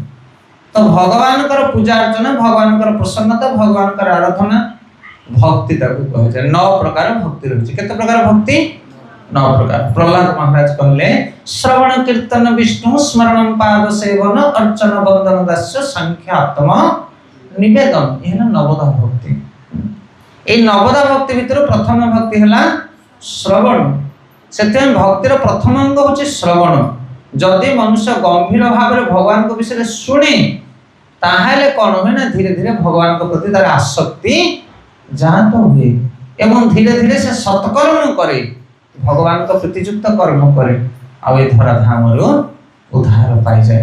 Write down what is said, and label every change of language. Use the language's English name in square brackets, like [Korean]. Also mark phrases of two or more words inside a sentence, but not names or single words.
[Odia] ତ ଭଗବାନଙ୍କର ପୂଜା ଅର୍ଚ୍ଚନା, ଭଗବାନଙ୍କର ପ୍ରସନ୍ନତା, ଭଗବାନଙ୍କର ଆରାଧନା ଭକ୍ତି ତାକୁ କୁହାଯାଏ। 9 ପ୍ରକାର ଭକ୍ତି ରହିଛି। କେତେ ପ୍ରକାର ଭକ୍ତି? 9 ପ୍ରକାର। ପ୍ରହ୍ଲାଦ ମହାରାଜ କହିଲେ ଶ୍ରବଣ କୀର୍ତ୍ତନ ବିଷ୍ଣୁ ସ୍ମରଣ ପାଦ ସେବନ ଅର୍ଚ୍ଚନ ବନ୍ଦନ ଦାସ୍ୟ ସଂଖ୍ୟା ଆତ୍ମ ନିବେଦନ। ଏ ହେଲା ନବଦା ଭକ୍ତି। ଏଇ ନବଦା ଭକ୍ତି ଭିତର ପ୍ରଥମ ଭକ୍ତି ହେଲା ଶ୍ରବଣ। ସେଥିପାଇଁ ଭକ୍ତିର ପ୍ରଥମ ଅଙ୍ଗ ହେଉଛି ଶ୍ରବଣ। ଯଦି ମନୁଷ୍ୟ ଗମ୍ଭୀର ଭାବରେ ଭଗବାନଙ୍କ ବିଷୟରେ ଶୁଣେ ତାହେଲେ କ'ଣ ହୁଏ ନା ଧୀରେ ଧୀରେ ଭଗବାନଙ୍କ ପ୍ରତି ତାର ଆସକ୍ତି ଜାତ ହୁଏ ଏବଂ ଧୀରେ ଧୀରେ ସେ ସତ୍କର୍ମ କରେ, ଭଗବାନଙ୍କ ପ୍ରୀତିଯୁକ୍ତ କର୍ମ କରେ, ଆଉ ଏ ଧରାଧାମରୁ ଉଦ୍ଧାର ପାଇଯାଏ।